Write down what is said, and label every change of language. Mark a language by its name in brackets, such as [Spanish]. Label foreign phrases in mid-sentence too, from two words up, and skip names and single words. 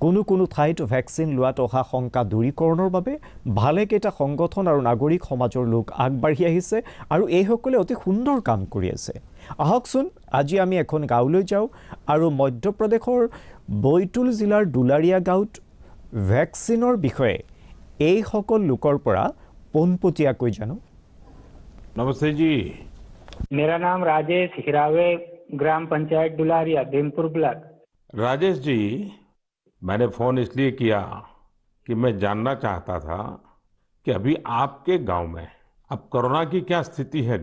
[Assamese] কোনো ঠাইত ভেকচিন লোৱাত অহা শংকা দূৰীকৰণৰ বাবে ভালেকেইটা সংগঠন আৰু নাগৰিক সমাজৰ লোক আগবাঢ়ি আহিছে আৰু এইসকলে অতি সুন্দৰ কাম কৰি আছে। আহকচোন আজি আমি এখন গাঁৱলৈ যাওঁ আৰু মধ্যপ্ৰদেশৰ বৈতুল জিলাৰ দুলাৰিয়া গাঁৱত ভেকচিনৰ বিষয়ে এইসকল লোকৰ পৰা পোনপটীয়াকৈ জানো। [Hindi] नमस्ते जी। मेरा नाम राजेश हिरावे, ग्राम पंचायत डुलारिया, भीमपुर ब्लॉक। राजेश जी, मैंने फोन इसलिए किया कि मैं जानना चाहता था कि अभी आपके गांव में अब कोरोना की क्या स्थिति है।